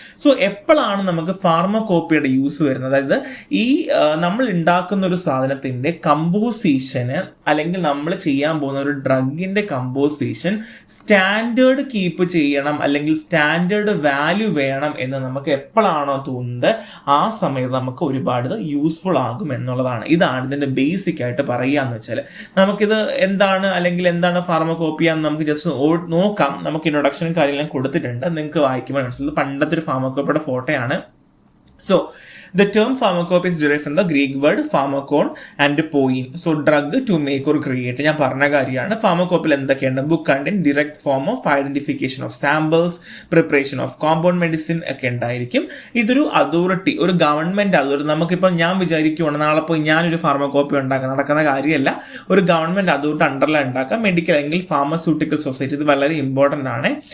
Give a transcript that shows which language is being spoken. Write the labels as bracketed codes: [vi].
[ml] So എപ്പോഴാണ് നമുക്ക് ഫാർമകോപ്പിയുടെ use വരുന്നത്? അതായത് ഈ നമ്മൾ ഉണ്ടാക്കുന്ന ഒരു സാധനത്തിൻ്റെ കമ്പോസിഷന് അല്ലെങ്കിൽ നമ്മൾ ചെയ്യാൻ പോകുന്ന ഒരു ഡ്രഗിൻ്റെ കമ്പോസിഷൻ സ്റ്റാൻഡേർഡ് കീപ്പ് ചെയ്യണം അല്ലെങ്കിൽ സ്റ്റാൻഡേർഡ് വാല്യൂ വേണം എന്ന് നമുക്ക് എപ്പോഴാണോ തോന്നുന്നത് ആ സമയത്ത് നമുക്ക് ഒരുപാട് യൂസ്ഫുൾ ആകും എന്നുള്ളതാണ്. ഇതാണ് ഇതിൻ്റെ ബേസിക് ആയിട്ട് പറയുക എന്ന് വെച്ചാൽ. നമുക്കിത് എന്താണ് അല്ലെങ്കിൽ എന്താണ് ഫാർമകോപ്പിയ എന്ന് നമുക്ക് ജസ്റ്റ് നോക്കാം. നമുക്ക് ഇൻട്രൊഡക്ഷനും കാര്യങ്ങളും കൊടുത്തിട്ടുണ്ട്, നിങ്ങൾക്ക് വായിക്കുമ്പോൾ മനസ്സിലായത് പണ്ടത്തെ ഒരു ഫാർമകോപ്പിയുടെ ഫോട്ടോയാണ്. [en] So the term pharmacopoeia is derived from the Greek word pharmakon and poiein. So drug to make or create. [ml] ഞാൻ പറഞ്ഞ കാര്യമാണ്. ഫാർമകോപ്പിൽ എന്തൊക്കെയാണ്? [en] book contain direct form of identification of samples, preparation of compound medicine [ml] ഒക്കെ ഉണ്ടായിരിക്കും. ഇതൊരു authority, ഒരു government authority. നമുക്കിപ്പോൾ ഞാൻ വിചാരിക്കുവാണ് നാളെ പോയി ഞാനൊരു ഫാർമകോപ്പി ഉണ്ടാക്കാൻ നടക്കുന്ന കാര്യമല്ല. ഒരു ഗവൺമെന്റ് അതോറിറ്റി അണ്ടറിലാണ് ഉണ്ടാക്കാം. മെഡിക്കൽ അല്ലെങ്കിൽ ഫാർമസ്യൂട്ടിക്കൽ സൊസൈറ്റി, ഇത് വളരെ ഇമ്പോർട്ടൻ്റ് ആണ്.